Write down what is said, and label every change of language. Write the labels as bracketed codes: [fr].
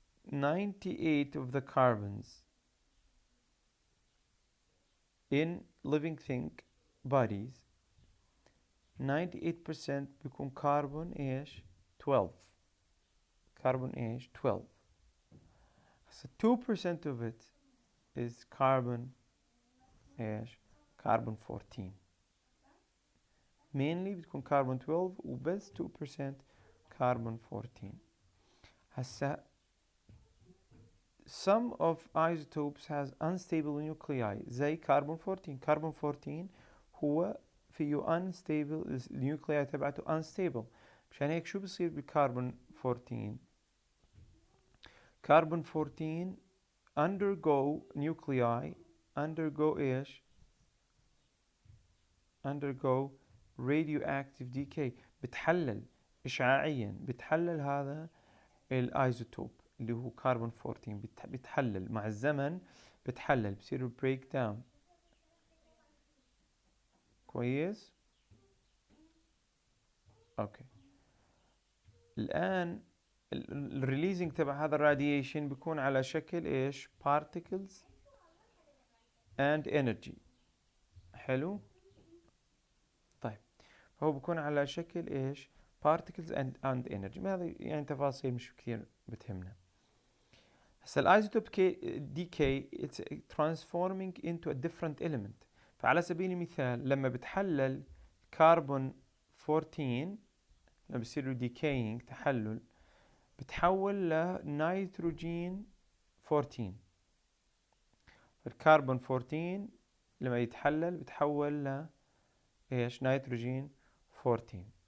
[en] 98 of the carbons in living thing bodies 98% [ar] بيكون كربون ايش؟ [en] 12. [ar] كربون ايش؟ 12. [en] So 2% of it is carbon [ar] ايش؟ كربون 14. mainly بتكون كربون 12 وبس 2% كربون 14. [en] هسا some of isotopes has unstable nuclei [ar] زي كربون 14. كربون 14 هو فيه unstable، النيوكلياي تبعته unstable. مشان هيك شو بصير بالكربون 14؟ كربون 14 [en] undergo nuclei undergo [ar] ايش؟ [en] undergo radioactive decay. [ar] بتحلل إشعاعيا، بتحلل هذا الايزوتوب اللي هو كربون 14. بتحلل مع الزمن، بتحلل بصير بريك داون. كويس؟ اوكي. الآن الريليزنج تبع هذا الراديشن بيكون على شكل ايش؟ [en] particles and energy. [ar] حلو؟ طيب هو بيكون على شكل ايش؟ [en] particles and energy. [ar] ما هذا يعني تفاصيل مش كثير بتهمنا. هسا الايزوتوب [en] decay it's transforming into a different element. [ar] فعلى سبيل المثال لما بتحلل كربون 14، لما بصير decaying تحلل، بتحول لنيتروجين 14. الكربون 14 لما يتحلل بتحول ل ايش؟ نيتروجين 14.